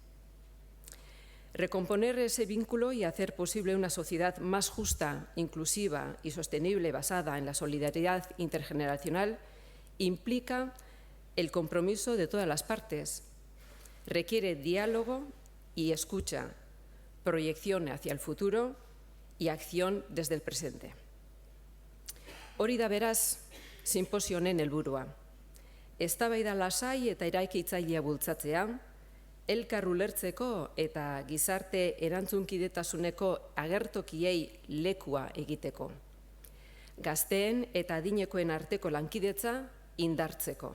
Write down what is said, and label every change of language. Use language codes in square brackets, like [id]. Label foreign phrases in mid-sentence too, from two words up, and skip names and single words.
[es] Recomponer ese vínculo y hacer posible una sociedad más justa, inclusiva y sostenible basada en la solidaridad intergeneracional implica el compromiso de todas las partes. Requiere diálogo y escucha, proyección hacia el futuro y acción desde el presente. [eu] Hori da beraz, sinposio honen helburua. Eztabaida lasai eta eraikitzailea bultzatzea, elkar ulertzeko eta gizarte erantzunkidetasuneko agertokiei lekua egiteko. Gazteen eta adinekoen arteko lankidetza indartzeko.